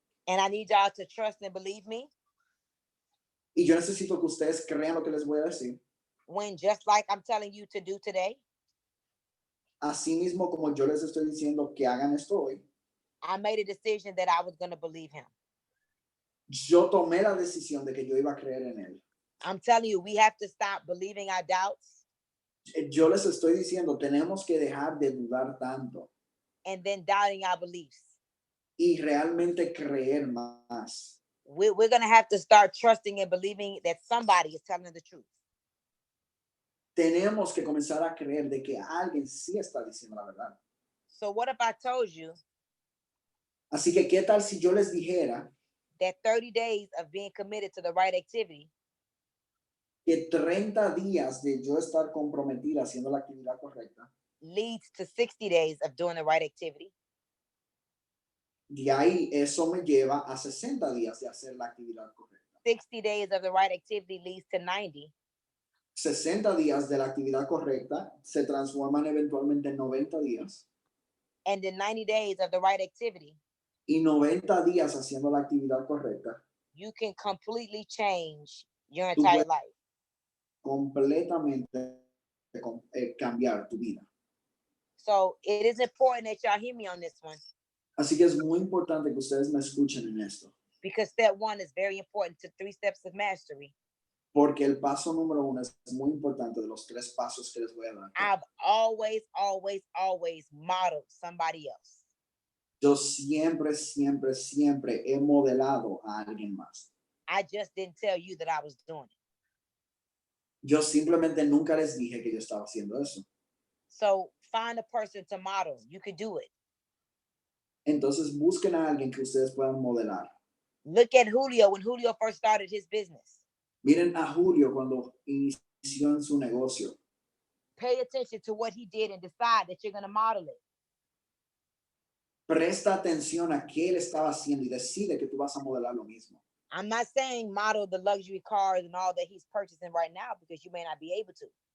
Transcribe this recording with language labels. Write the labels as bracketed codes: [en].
[en] And I need y'all to trust and believe me. [es] Y yo necesito que ustedes crean lo que les voy a decir. [en] When just like I'm telling you to do today, [es] Así mismo como yo les estoy diciendo que hagan esto hoy, [en] I made a decision that I was going to believe him. [es] yo tomé la decisión de que yo iba a creer en él. [en] I'm telling you, we have to stop believing our doubts [es] Yo les estoy diciendo, tenemos que dejar de dudar tanto [en] and then doubting our beliefs. [es] y realmente creer más. [en] We're going to have to start trusting and believing that somebody is telling the truth. [es] Tenemos que comenzar a creer de que alguien sí está diciendo la verdad. [en] So what if I told you [es] Así que, ¿qué tal si yo les dijera [en] that 30 days of being committed to the right activity [es] que 30 días de yo estar comprometida haciendo la actividad correcta, [en] leads to 60 days of doing the right activity? [es] de ahí eso me lleva a 60 días de hacer la actividad correcta. [en] 60 days of the right activity leads to 90. [es] 60 días de la actividad correcta se transforman eventualmente en 90 días. [en] And then 90 days of the right activity, [es] Y 90 días haciendo la actividad correcta, [en] you can completely change your [es] Tú [en] entire [es] puedes- [en] life. [es] completamente cambiar tu vida. [en] So it is important that y'all hear me on this one, [es] Así que es muy importante que ustedes me escuchen en esto, [en] because step one is very important to 3 steps of mastery. [es] porque el paso número 1 es muy importante de los 3 pasos que les voy a dar. [en] I've always modeled somebody else. [es] Yo siempre he modelado a alguien más. [en] I just didn't tell you that I was doing it. [es] Yo simplemente nunca les dije que yo estaba haciendo eso. [en] So find a person to model. You could do it. [es] Entonces busquen a alguien que ustedes puedan modelar. [en] Look at Julio when Julio first started his business. [es] Miren a Julio cuando inició en su negocio. [en] Pay attention to what he did and decide that you're going to model it. [es] Presta atención a qué él estaba haciendo y decide que tú vas a modelar lo mismo. [en] I'm not saying model the luxury cars and all that he's purchasing right now, because you may not be able to.